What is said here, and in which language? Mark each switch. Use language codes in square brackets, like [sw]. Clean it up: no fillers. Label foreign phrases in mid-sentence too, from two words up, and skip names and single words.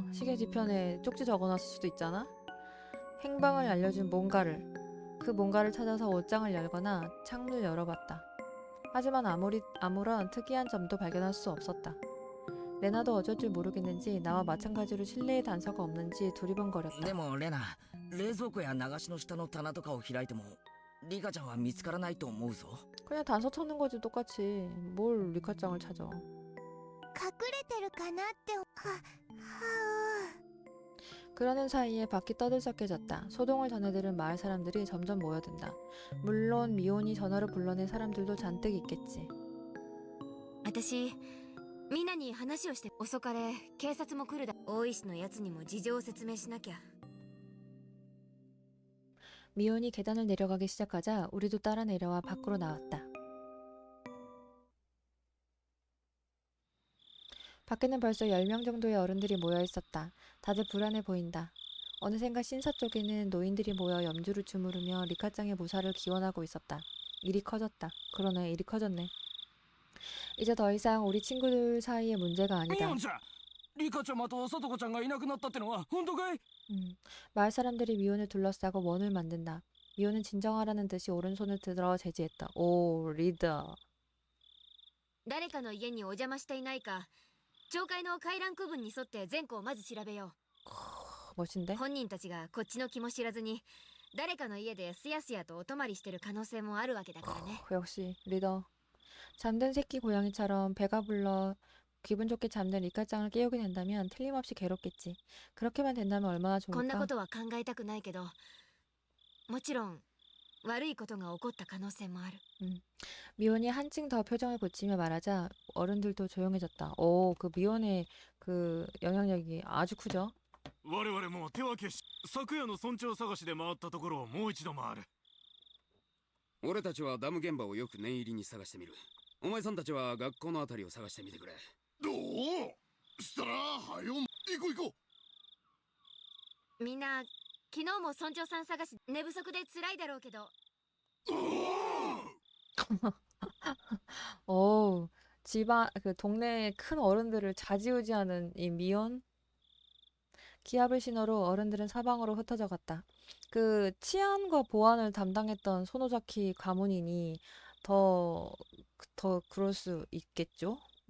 [ko] 시계 뒤편에 쪽지 적어놨을 수도 있잖아. 행방을 알려준 뭔가를. 그 뭔가를 찾아서 옷장을 열거나 창문을 열어봤다. 하지만 아무런 특이한 점도 발견할 수 없었다. 레나도 어쩔 줄 모르겠는지 나와 마찬가지로 실내에 단서가 없는지 두리번거렸다. [ja] でもレナ、冷蔵庫や流しの下の棚とかを開いてもリカちゃんは見つからないと思うぞ。 [ko] 그냥 단서 찾는 거지 똑같이. 뭘 리카짱을 찾아. [ja] 隠れてるかなっては [ko] 그러는 사이에 밖이 떠들썩해졌다. 소동을 전해들은 마을 사람들이 점점 모여든다. 물론 미혼이 전화로 불러낸 사람들도 잔뜩 있겠지. [ja] 私みんなに話をして遅かれ警察も来るだ大石のやつにも事情を説明しなきゃ [ko] 미혼이 계단을 내려가기 시작하자 우리도 따라 내려와 밖으로 나왔다. 밖에는 벌써 10명 정도의 어른들이 모여 있었다. 다들 불안해 보인다. 어느샌가 신사 쪽에는 노인들이 모여 염주를 주무르며 리카짱의 무사를 기원하고 있었다. 일이 커졌다. 그러네, 일이 커졌네. 이제 더 이상 우리 친구들 사이의 문제가 아니다. [ja] ミオンちゃん、リカちゃまとサトコちゃんがいなくなったってのは本当かい？ [ko] 마을 사람들이 미혼을 둘러싸고 원을 만든다. 미혼은 진정하라는 듯이 오른손을 들어 제지했다. 오, 리더. [ja] 誰かの家にお邪魔していないか町会の回覧区分に沿って全校をまず調べよ [ko] 멋진데? [ja] う本人たちがこっちの気も知らずに誰かの家ですやすやとお泊まりしてる可能性もあるわけだからね [ko] 역시 리더. 잠든 새끼 고양이처럼 배가 불러 기분 좋게 잠든 리카짱을 깨우게 된다면 틀림없이 괴롭겠지. 그렇게만 된다면 얼마나 [ja] こんなこ [ko] 좋을까? [ja] とは考えたくないけどもちろん悪いことが起こった可能性もある [ko] 미혼이 한층 더 표정을 고치며 말하자 어른들도 조용해졌다. 오, 그 미혼의 그 영향력이 아주 크죠? [ja] 我々も手分けし昨夜の村長探しで回ったところをもう一度回る。俺たちはダム現場をよく念入りに探してみる。お前さんたちは学校のあたりを探してみてくれ。どうしたらはよ行こう行こみんな昨日も村長さん探し寝不足で辛いだろうけど [ko] 오, 집안 그 동네의 큰 어른들을 좌지우지하는 이 미혼. 기합을 신호로 어른들은 사방으로 흩어져 갔다. 그 치안과 보안을 담당했던 소노자키 가문이니 더 그럴 수 있겠죠?